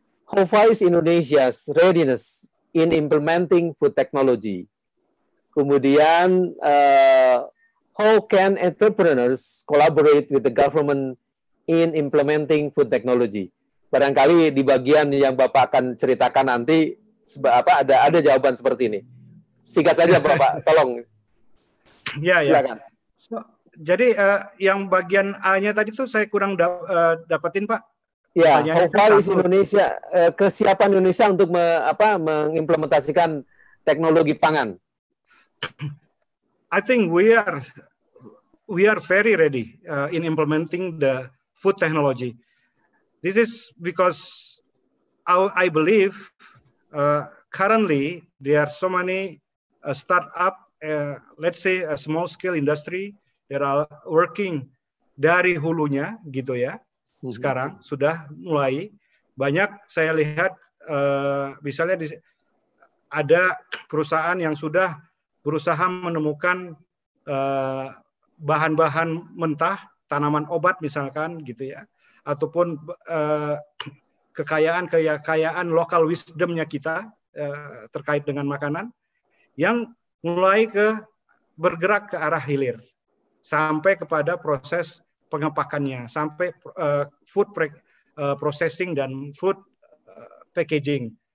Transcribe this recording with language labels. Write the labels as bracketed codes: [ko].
[en] How far is Indonesia's readiness in implementing food technology? [id] Kemudian, [en] how can entrepreneurs collaborate with the government in implementing food technology? [id] Barangkali di bagian yang Bapak akan ceritakan nanti, ada jawaban seperti ini. Singkat saja, Bapak, tolong. Ya. Jadi yang bagian A-nya tadi tuh saya kurang dapetin, Pak. Ya, [en] how far is Indonesia, [id] kesiapan Indonesia untuk mengimplementasikan teknologi pangan? [en] I think we we are very ready in implementing the food technology. This is because I believe currently there are so many startup, let's say a small scale industry, that are working [id] dari hulunya gitu ya. Sekarang sudah mulai banyak saya lihat misalnya ada perusahaan yang sudah berusaha menemukan bahan-bahan mentah, tanaman obat misalkan gitu ya, ataupun kekayaan lokal wisdomnya kita terkait dengan makanan yang mulai bergerak ke arah hilir sampai kepada proses pengepakannya, sampai food processing dan food packaging.